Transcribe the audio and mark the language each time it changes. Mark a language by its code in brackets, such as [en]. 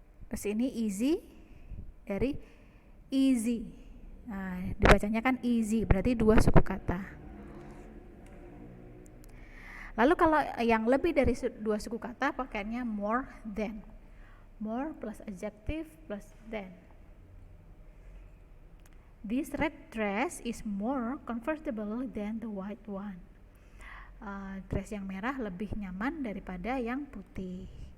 [id] Terus ini easy dari easy. Dibacanya kan easy, berarti dua suku kata. Lalu kalau yang lebih dari dua suku kata pakainya more than. [en] More plus adjective plus than. This red dress is more comfortable than the white one. [id] Dress yang merah lebih nyaman daripada yang putih.